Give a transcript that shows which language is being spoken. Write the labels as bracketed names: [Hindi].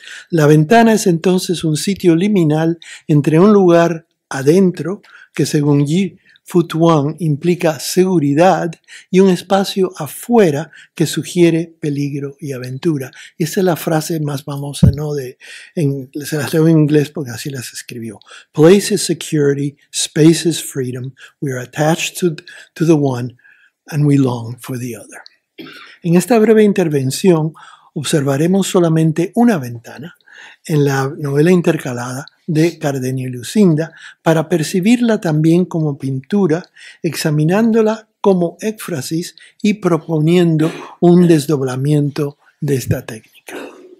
[Spanish] La ventana es entonces un sitio liminal entre un lugar adentro, que según Yi Futuan implica seguridad, y un espacio afuera que sugiere peligro y aventura. Y esa es la frase más famosa, ¿no? Se las leo en inglés porque así las escribió. [English] Place is security, space is freedom, we are attached to the one and we long for the other. [Spanish] En esta breve intervención observaremos solamente una ventana en la novela intercalada de Cardenio y Lucinda, para percibirla también como pintura, examinándola como éfrasis y proponiendo un desdoblamiento de esta técnica.